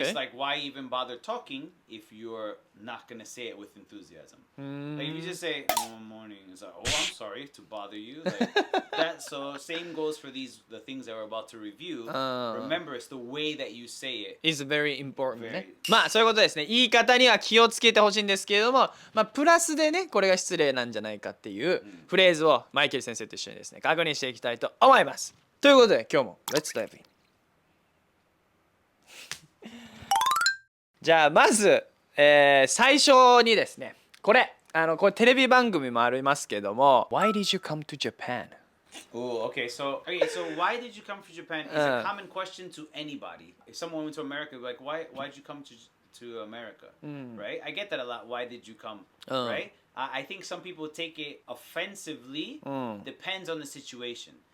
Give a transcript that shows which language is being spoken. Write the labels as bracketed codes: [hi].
[en] It's like, why even bother talking if you're not gonna say it with enthusiasm? Like if you just say, "Oh, morning," it's like, "Oh, I'm sorry to bother you." Like that. So same goes for the things that we're about to review. Remember, it's the way that you say it. is very important ね。 Very. [ja] まあそういうことですね。言い方には気をつけてほしいんですけれども、まあプラスでね、これが失礼なんじゃないかっていうフレーズをマイケル先生と一緒にですね、確認していきたいと思います。ということで今日も [en] Let's dive in。 [ja] じゃあまず、最初にですね、これテレビ番組もありますけども [en] Why did you come to Japan? Oh, okay. So why did you come to Japan? Is a common question to anybody. If someone went to America, like, why'd you come to America? Right? I get that a lot. Why did you come? Right? I think some people take it offensively. Depends on the situation.